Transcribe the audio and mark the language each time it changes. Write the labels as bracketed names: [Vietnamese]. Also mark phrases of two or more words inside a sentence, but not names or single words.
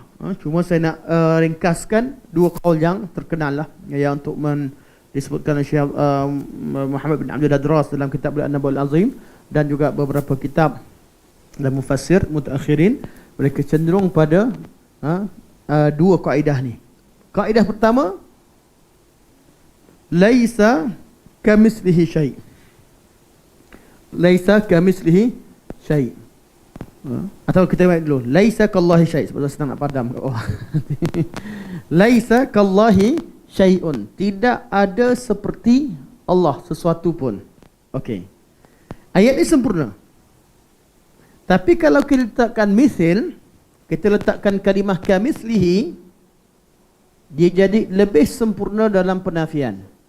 [Malay] Cuma saya nak ringkaskan dua kaul yang terkenal lah, yang untuk disebutkan oleh Syekh Muhammad bin Abdul Adras dalam kitab An-Nabul Azim, dan juga beberapa kitab dan mufassir mutaakhirin. Mereka cenderung pada dua kaedah ni. Kaedah pertama, [Arabic] ليس كمثله شيء'. ليس كمثله شيء'. [Malay] Atau kita baik dulu, [Arabic] ليس كالله شيء', [Malay] sebab senang nak padam kat bawah. [Arabic] ليس كالله شيء, [Malay] tidak ada seperti Allah sesuatu pun. Okey. Ayat ini sempurna. Tapi kalau kita letakkan misil, kita letakkan kalimah kamitslihi, dia jadi lebih sempurna dalam penafian.